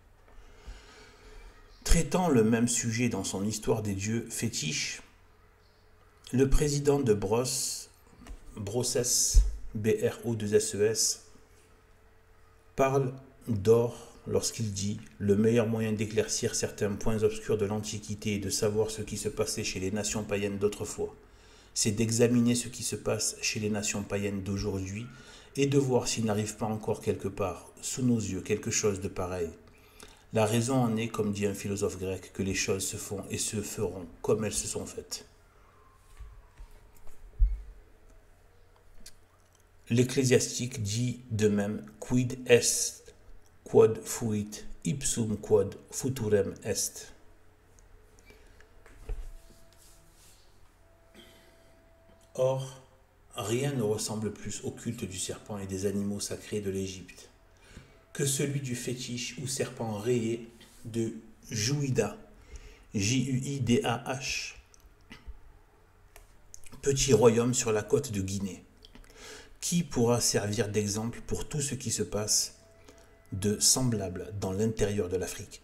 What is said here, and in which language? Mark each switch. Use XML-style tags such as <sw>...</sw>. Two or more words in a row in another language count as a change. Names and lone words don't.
<fr>Traitant le même sujet dans son Histoire des dieux fétiches, le président de Brosses, B-R-O-2-S-E-S, parle d'or lorsqu'il dit « Le meilleur moyen d'éclaircir certains points obscurs de l'Antiquité et de savoir ce qui se passait chez les nations païennes d'autrefois, c'est d'examiner ce qui se passe chez les nations païennes d'aujourd'hui et de voir s'il n'arrive pas encore quelque part, sous nos yeux, quelque chose de pareil. La raison en est, comme dit un philosophe grec, que les choses se font et se feront comme elles se sont faites. » L'Ecclésiastique dit de même «</fr> <la>Quid est, quod fuit, ipsum quod futurem est ».</la> <fr>Or, rien ne ressemble plus au culte du serpent et des animaux sacrés de l'Égypte que celui du fétiche ou serpent rayé de Juida, J-U-I-D-A-H, petit royaume sur la côte de Guinée, qui pourra servir d'exemple pour tout ce qui se passe de semblable dans l'intérieur de l'Afrique.</fr>